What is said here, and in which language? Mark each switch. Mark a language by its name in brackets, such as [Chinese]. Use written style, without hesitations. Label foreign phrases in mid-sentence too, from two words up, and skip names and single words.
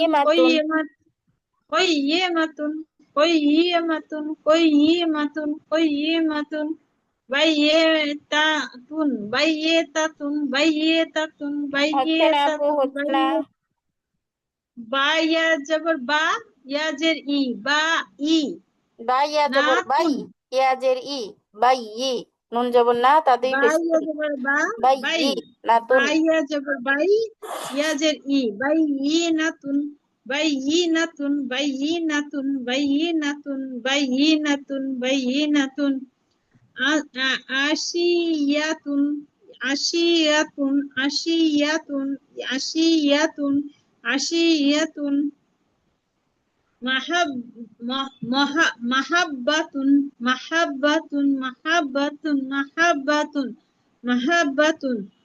[Arabic] قَيِّمَةٌ. قَيِّمَةٌ قَيِّمَةٌ قَيِّمَةٌ قَيِّمَةٌ بَيِّنَةٌ بَيِّنَةٌ بَيِّنَةٌ [Bangla] হচ্ছে না আপু, [Arabic] বাইয়েতাতুন [Bangla] হচ্ছে না। বা ইয়া জবর বা ইয়া জের ই বা ই বা ইয়া জবর বাই, নাতুন ইয়াজের ই, বাই ই। নুন জবর না, তা দুই বা পেশ ইয়া করি। জবর বা বাই বাই ই, নাতুন। বা ইয়া জবর বাই ইয়া জের ই বাই ই নাতুন বাই ই নাতুন বাই ই নাতুন বাই ই নাতুন বাই ই নাতুন বাই ই নাতুন [Arabic] عَشِيَّةٌ عَشِيَّةٌ عَشِيَّةٌ عَشِيَّةٌ عَشِيَّةٌ مَحَب مَحَبَّةٌ مَحَبَّةٌ مَحَبَّةٌ مَحَبَّةٌ مَحَبَّةٌ